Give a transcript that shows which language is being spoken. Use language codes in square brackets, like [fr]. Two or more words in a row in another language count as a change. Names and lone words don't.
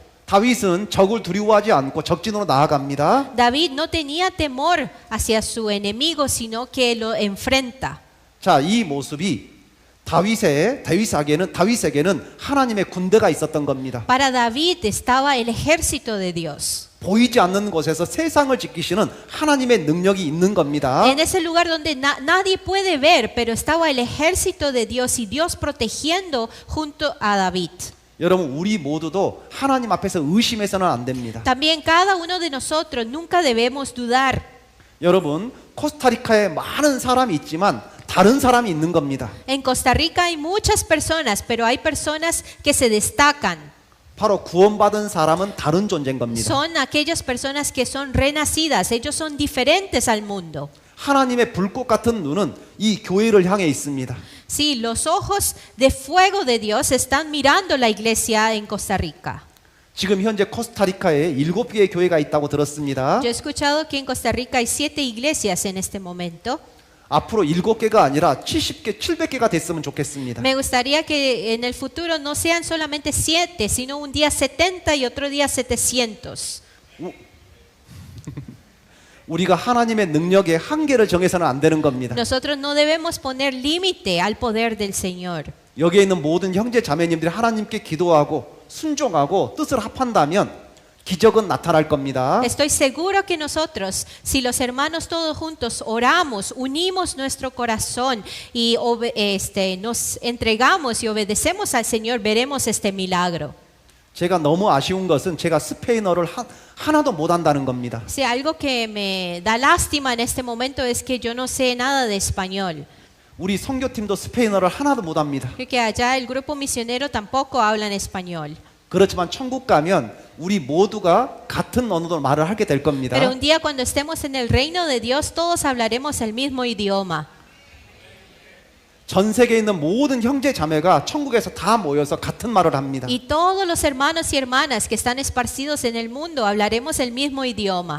[ko] 다윗은 적을 두려워하지 않고 적진으로 나아갑니다. [es] David no tenía temor hacia su enemigo, sino que lo enfrenta. [ko] 자, 이 모습이 다윗에게는 하나님의 군대가 있었던 겁니다. [es] Para David estaba el ejército de Dios. [ko] 보이지 않는 곳에서 세상을 지키시는 하나님의 능력이 있는 겁니다. [es] En ese lugar donde nadie puede ver, pero estaba el ejército de Dios y Dios protegiendo junto a David. [ko] 여러분, 우리 모두도 하나님 앞에서 의심해서는 안 됩니다. [es] También cada uno de nosotros nunca debemos dudar. [ko] 여러분, 코스타리카에 많은 사람이 있지만 다른 사람이 있는 겁니다. [es] En Costa Rica hay muchas personas, pero hay personas que se destacan. [ko] 바로 구원받은 사람은 다른 존재인 겁니다. [es] Son aquellas personas que son renacidas, ellos son diferentes al mundo. [ko] 하나님의 불꽃 같은 눈은 이 교회를 향해 있습니다. [es] Sí, los ojos de fuego de Dios están mirando la iglesia en Costa Rica. [ko] 지금 현재 코스타리카에 7개의 교회가 있다고 들었습니다. [es] Yo he escuchado que en Costa Rica hay 7 iglesias en este momento. [ko] 앞으로 7개가 아니라 70개, 700개가 됐으면 좋겠습니다. [es] Me gustaría que en el futuro no sean solamente 7, sino un día 70 y otro día 700. [ko] 우리가 하나님의 능력에 한계를 정해서는 안 되는 겁니다. [es] Nosotros no debemos poner límite al poder del Señor. [ko] 여기에 있는 모든 형제 자매님들이 하나님께 기도하고 순종하고 뜻을 합한다면 기적은 나타날 겁니다. [es] Estoy seguro que nosotros, si los hermanos todos juntos oramos, unimos nuestro corazón y nos entregamos y obedecemos al Señor, veremos este milagro. [ko] 제가 너무 아쉬운 것은 제가 스페인어를 하나도 못 한다는 겁니다. [es] Si algo que me da lástima en este momento es que yo no sé nada de español. [ko] 우리 선교팀도 스페인어를 하나도 못합니다. [es] Porque allá el grupo misionero tampoco hablan español. [ko] 그렇지만 천국 가면 우리 모두가 같은 언어로 말을 하게 될 겁니다. [es] Pero un día cuando estemos en el reino de Dios, todos hablaremos el mismo idioma. [ko] 전 세계에 있는 모든 형제 자매가 천국에서 다 모여서 같은 말을 합니다. [es] Y todos los hermanos y hermanas que están esparcidos en el mundo hablaremos el mismo idioma.